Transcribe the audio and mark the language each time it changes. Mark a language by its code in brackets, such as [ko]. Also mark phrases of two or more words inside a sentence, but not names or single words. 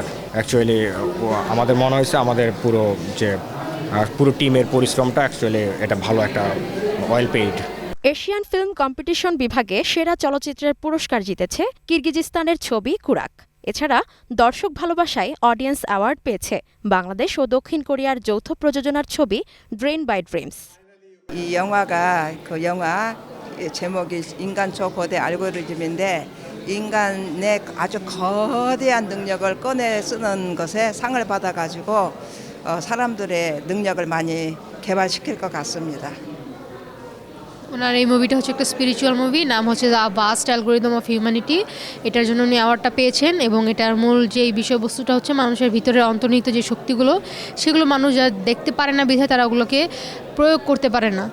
[bn] অ্যাকচুয়ালি আমাদের মনে হয়েছে আমাদের পুরো টিমের পরিশ্রমটা অ্যাকচুয়ালি এটা ভালো একটা [en] well paid. [bn] এশিয়ান ফিল্ম কম্পিটিশন বিভাগে সেরা চলচ্চিত্রের পুরস্কার জিতেছে কিরগিজস্তানের ছবি কুরাক। এছাড়া দর্শক ভালোবাসায় অডিয়েন্স অ্যাওয়ার্ড পেয়েছে বাংলাদেশ ও দক্ষিণ কোরিয়ার যৌথ প্রযোজনার ছবি ড্রেন বাই ড্রিমস। [ko] 이 영화가 그 영화 제목이 인간 초고대 알고리즘인데 인간의 아주 거대한 능력을 꺼내 쓰는 것에 상을 받아가지고 사람들의 능력을 많이 개발시킬 것 같습니다. [bn] ওনার এই মুভিটা হচ্ছে একটা স্পিরিচুয়াল মুভি, নাম হচ্ছে দ্য ভাস্ট অ্যালগরিদম অফ হিউম্যানিটি। এটার জন্য উনি অ্যাওয়ার্ডটা পেয়েছেন, এবং এটার মূল যেই বিষয়বস্তুটা হচ্ছে মানুষের ভিতরে অন্তর্নিহিত যে শক্তিগুলো, সেগুলো মানুষ যা দেখতে পারে না বিধায় তারা ওগুলোকে প্রয়োগ করতে পারে না।